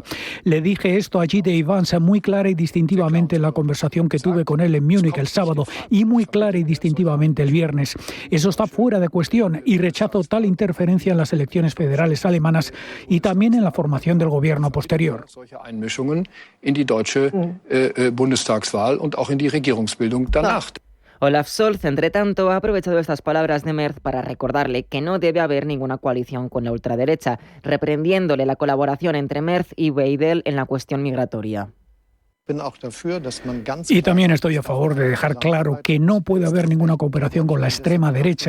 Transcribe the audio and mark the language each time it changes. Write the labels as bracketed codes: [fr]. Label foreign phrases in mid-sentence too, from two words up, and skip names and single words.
[es] Le dije esto a J.D. Vance muy clara y distintivamente en la conversación que tuve con él en Múnich el sábado, y muy clara y distintivamente el viernes. Eso está fuera de cuestión y rechazo tal interferencia en las elecciones federales alemanas y también en la formación del gobierno posterior. [de] Bundestagswahl und auch in die Regierungsbildung danach. [es] Olaf Scholz, entre tanto, ha aprovechado estas palabras de Merz para recordarle que no debe haber ninguna coalición con la ultraderecha, reprendiéndole la colaboración entre Merz y Weidel en la cuestión migratoria. Y también estoy a favor de dejar claro que no puede haber ninguna cooperación con la extrema derecha.